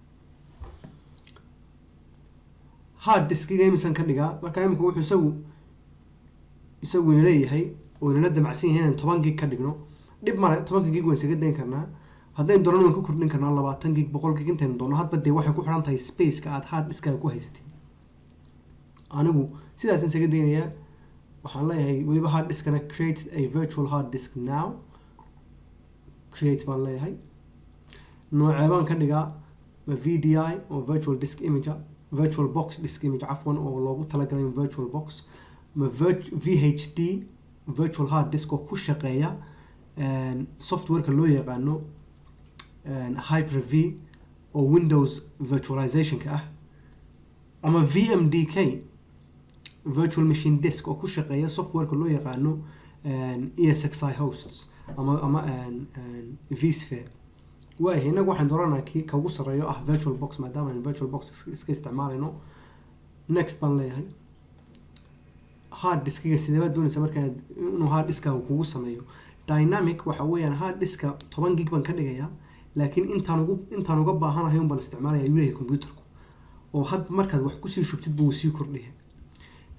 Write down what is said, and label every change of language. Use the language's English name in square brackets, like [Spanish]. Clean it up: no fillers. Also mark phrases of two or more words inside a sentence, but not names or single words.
[English] hard disk-ga [Somali] imisan ka dhigaa marka imika wuxuu isagu leeyahay oo inala damacsan yahay inaan 10 gig ka dhigno dhib male 10 gig waan isaga dayn karnaa haddaynu doonano waan ku kordhin karnaa 20 gig 100 gig intaynu doono hadba dee waxay ku xiran tahay space-ka aad [English] hard disk-kaaga [Somali] ku haysatid. anigu sidaas isaga daynayaa waxaan leeyahay waliba [English] hard disk-kana create a virtual hard disk now create [Somali] baan leeyahay noocee baan ka dhigaa VDI oo [English] virtual disk image virtual box disk image [Somali] afwan oo loogu talagalay virtual box ma VHD [English] virtual hard disk [Somali] oo ku shaqeeya softwareka loo yaqaano Hyper-V oo Windows virtualization-ka ah ama VMDK [English] virtual machine disk [Somali] oo ku shaqeeya softwareka loo yaqaano ESXi hosts ama vSphere. waayahay inagu waxaan dooranaa kii ka ugu sarreeyo ah virtual box maadaama aan virtual box iska isticmaalayno next baan leeyahay. [English] hard disk-ga [Somali] sidee baad doonaysaa markaa inuu [English] hard disk-kaaga [Somali] kugu sameeyo dynamic waxa weeyaan [English] hard disk-ka [Somali] 10 gig baan ka dhigayaa laakiin intaan uga baahanahay un baan isticmaalaya ayuu leeyahay computerku oo had markaad wax kusii shubtid buu sii kordhiya.